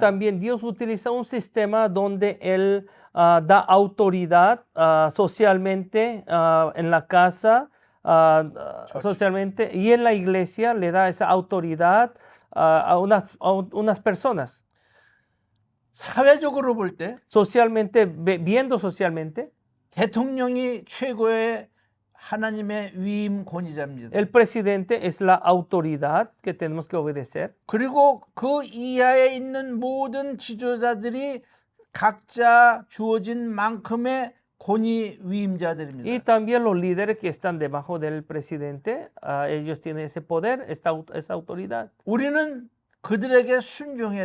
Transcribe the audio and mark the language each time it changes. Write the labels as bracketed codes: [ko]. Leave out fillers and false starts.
[es] también Dios utiliza un sistema donde Él da autoridad socialmente en la casa, socialmente y en la iglesia le da esa autoridad a unas personas. [ko] 사회적으로 볼 때 [es] Socialmente, viendo socialmente, [ko] 대통령이 최고의 하나님의 위임 권위자입니다. [es] el presidente es la autoridad que tenemos que obedecer. [ko] 그리고 그 이하에 있는 모든 지도자들이 각자 주어진 만큼의 권위 [es] Y [ko] 위임자들입니다. [es] también los líderes que están debajo del presidente, ellos tienen ese poder, esa autoridad. [ko] 우리는 그들에게 순종해야